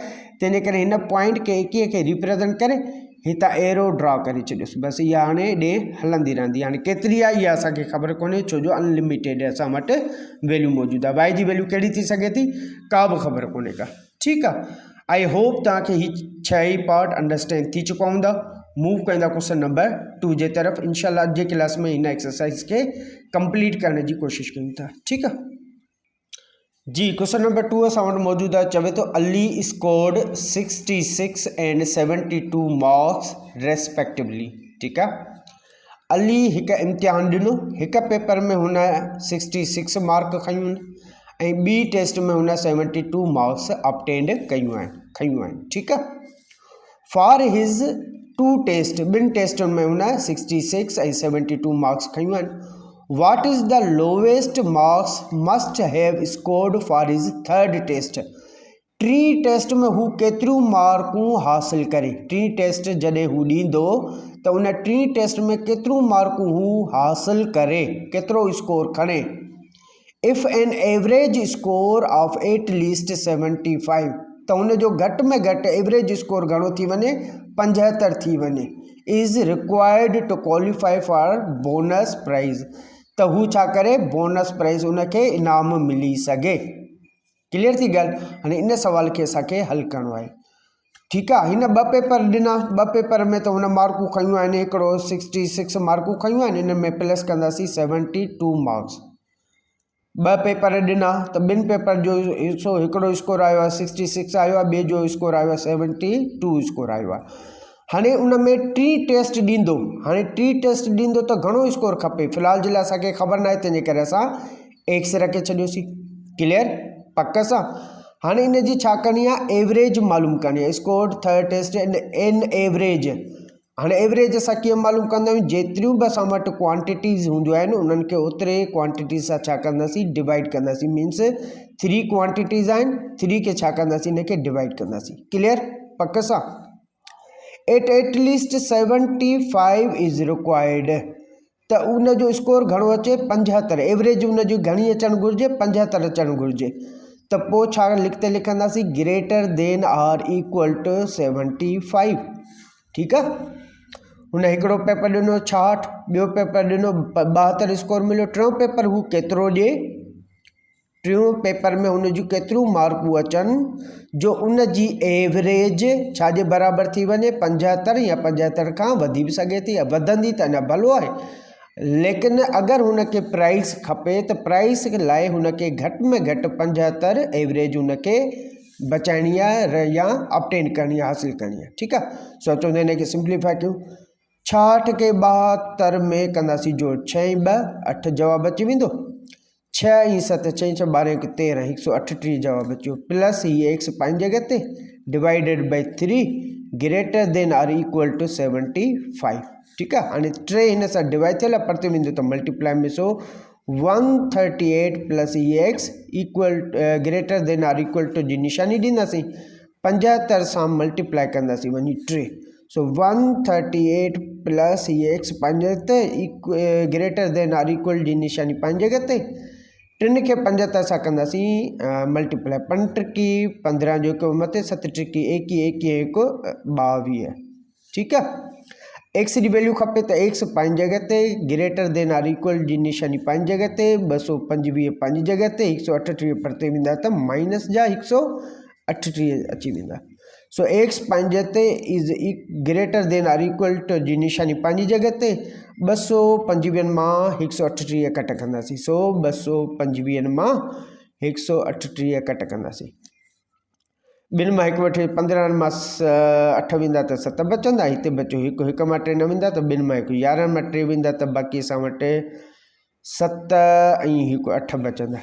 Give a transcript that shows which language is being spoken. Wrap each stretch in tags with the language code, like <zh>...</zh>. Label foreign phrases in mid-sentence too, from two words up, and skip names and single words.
<sd>तंहिंजे करे हिन पॉइंट खे 21 खे रिप्रेज़ेंट करे हितां</sd> <en>arrow draw</en> <sd>करे छॾियोसि। बसि इहा हाणे ॾे हलंदी रहंदी। हाणे केतिरी आहे इहा असांखे ख़बर कोन्हे, छो जो अनलिमिटेड असां वटि वैल्यू मौजूदु आहे। y जी वैल्यू कहिड़ी थी सघे थी, का बि ख़बर कोन्हे का, ठीकु आहे।</sd> <en>I hope</en> <sd>तव्हांखे ही 6 पार्ट अंडरस्टैंड थी चुका हूंदा। मूव कंदा</sd> <en>question number</en> <sd>2 जे तरफ़। इंशाल्लाह अॼु जे क्लास में इन एक्सरसाइज</sd> <ur>کے کمپلیٹ کرنے کی کوشش</ur> <sd>कयूं था।</sd> <ur>ٹھیک ہے جی.</ur> <en>question number</en> <sd>2 असां वटि मौजूद आहे। चवे तो</sd> <en>Ali scored 66 and 72 marks respectively.</en> <ur>ٹھیک ہے,</ur> <sd>अली एक इम्तिहान ॾिनो। एक पेपर में हुन 66 मार्क खयूं ऐं ॿी टेस्ट में हुन 72</sd> <en>marks obtained</en> <sd>खयूं आहिनि।</sd> <ur>ٹھیک ہے,</ur> <en>for his 2 test,</en> <sd>ॿिनि टेस्टुनि में हुन 66 ऐं 72 मार्क्स खयूं आहिनि।</sd> <en>what is the lowest marks must have scored for his 3rd test.</en> <sd>3 टेस्ट में हू केतिरियूं मार्कूं हासिल करे। 3 टेस्ट जॾहिं हू ॾींदो त उन 3 टेस्ट में केतिरियूं मार्कूं हू हासिल करे, केतिरो स्कोर खणे।</sd> <en>if an average score of at least 75,</en> <sd>तो उन जो घट में घट एवरेज स्कोर घणो थी वने, 75 थी वने,</sd> <en>is required to qualify for bonus prize.</en> <sd>तो हू छा करे,</sd> <en>bonus prize</en> <sd>उनके इनाम मिली सके। क्लियर थी गाल। हाँ इन सवाल के असांखे हल करणो है।</sd> <ur>ٹھیک ہے,</ur> <sd>हिन 2 पेपर ॾिना। 2 पेपर में तो हुन मार्कूं खयूं आहिनि। हिकिड़ो 66 मार्कूं खयूं आहिनि, इन में प्लस कंदासीं 72 मार्क्स। 2 पेपर ॾिना त 2 पेपर जो हिकिड़ो स्कोर आयो आहे 66 आयो आहे, ॿिए जो स्कोर आयो आहे 72 स्कोर आयो आहे। हाणे उन में 3 टेस्ट ॾींदो। हाणे 3 टेस्ट ॾींदो त घणो स्कोर खपे, फ़िलहाल जे लाइ असांखे ख़बर न आहे, तंहिंजे करे असां एक्स रखे छॾियोसीं। क्लियर, पक सां। हाणे इन जी छा करणी आहे, एवरेज मालूम करणी आहे।</sd> <en>score 3rd test in average.</en> <sd>हाँ एवरेज असां कीअं मालूम कंदा आहियूं, जेतिरियूं बि असां वटि क्वांटिटीज़ हूंदियूं आहिनि उन्हनि खे ओतिरे क्वांटिटी सां छा कंदासीं, डिवाइड कंदासीं। मीन्स 3 क्वांटिटीज़ आहिनि, 3 के छा कंदासीं, इनखे डिवाइड कंदासीं। क्लियर, पक सां।</sd> <en>at least 75 is required.</en> <sd>त उन जो स्कोर घणो अचे, 75। एवरेज उन जी घणी अचणु घुरिजे, 75 अचणु घुरिजे। त पोइ छा लिखंदासीं,</sd> <en>greater than or equal to 75.</en> <ur>ٹھیک ہے,</ur> <sd>हुन हिकिड़ो पेपर ॾिनो 66, ॿियो पेपर ॾिनो 72 स्कोर मिलियो। 3 पेपर हू केतिरो ॾिए, 3 पेपर में हुन जूं केतिरियूं मार्कूं अचनि जो उन जी एवरेज छाजे बराबरि थी वञे, 75 या 75 खां वधी बि सघे थी, या वधंदी त अञा भलो आहे। लेकिन अगरि हुनखे प्राइस खपे त प्राइस लाइ हुनखे घटि में घटि 75 एवरेज हुनखे बचाइणी आहे या ऑब्टेन करणी आहे, हासिल करणी आहे। ठीक आहे, सोचो हिनखे सिंप्लीफाई कयूं। 66 के 72 में कंदासीं जोड़, 6 × 2 8 जवाब अची वेंदो। 6 × 7 6 × 12 = 13, 138 जवाब अचो।</sd> <en>प्लस ये x</en> <sd>पंहिंजी जगह ते</sd> <en>divided by 3 greater than or equal to 75.</en> <ur>ٹھیک ہے,</ur> <sd>हाँ 3 हिन सां डिवाइड थियल परते वेंदो त मल्टीप्लाई में। सो 138 प्लस x इक्वल</sd> <en>greater than or equal to</en> <sd>जी निशानी ॾींदासीं, 75 सां मल्टीप्लाई कंदासीं वञी 3। सो 138 प्लस x पंहिंजे ते</sd> <en>greater than or equal</en> <sd>जी निशानी पंहिंजे जगह ते, 3 खे 75 सां कंदासीं मल्टीप्लाई। 5 × 15 जो हिकु मथे, 7 × 21 22।</sd> <ur>ٹھیک ہے,</ur> <sd>x जी वैल्यू खपे त x पंहिंजी जगह ते,</sd> <en>greater than or equal</en> <sd>जी निशानी पंहिंजी जगह ते, 225 पंहिंजी जगह ते, 138 परते वेंदा त माइनस जा 138 अची वेंदा। सो x पंहिंजे ते</sd> <en>is greater than or equal to</en> <sd>जी निशानी पंहिंजी जगह ते, 225 मां 138 कट कंदासीं। सो 225 मां 138 कट कंदासीं। 2 मां 1 वठे 15 मां 8 वेंदा त 7 बचंदा। हिते बचो 1 मां 3 न वेंदा त 2 मां 1 11 मां 3 वेंदा त बाक़ी असां वटि 7 ऐं 8 बचंदा।</sd>